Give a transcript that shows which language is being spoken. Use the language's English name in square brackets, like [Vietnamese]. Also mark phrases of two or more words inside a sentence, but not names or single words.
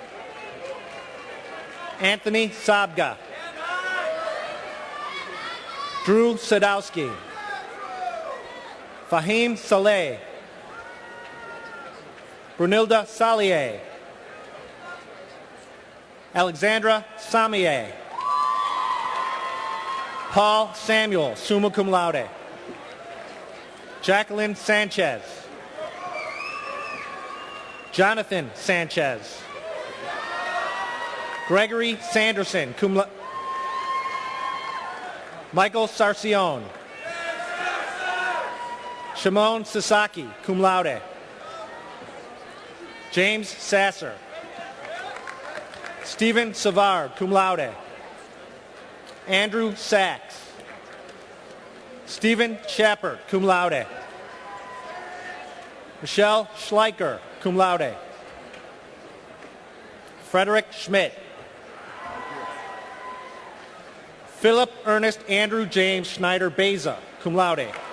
[English] Anthony Sabga. Drew Sadowski. Fahim Saleh. Brunilda Salier. Alexandra Samier. Paul Samuel, [Latin] summa cum laude. [English] Jacqueline Sanchez. Jonathan Sanchez. Gregory Sanderson, [Latin] cum laude. [English] Michael Sarcione. Shimon Sasaki, [Latin] cum laude. [English] James Sasser. Stephen Savard, [Latin] cum laude. [English] Andrew Sachs. Stephen Chappert, [Latin] cum laude. [English] Michelle Schleicher, [Latin] cum laude. [English] Frederick Schmidt. Philip Ernest Andrew James Schneider Beza, [Latin] cum laude.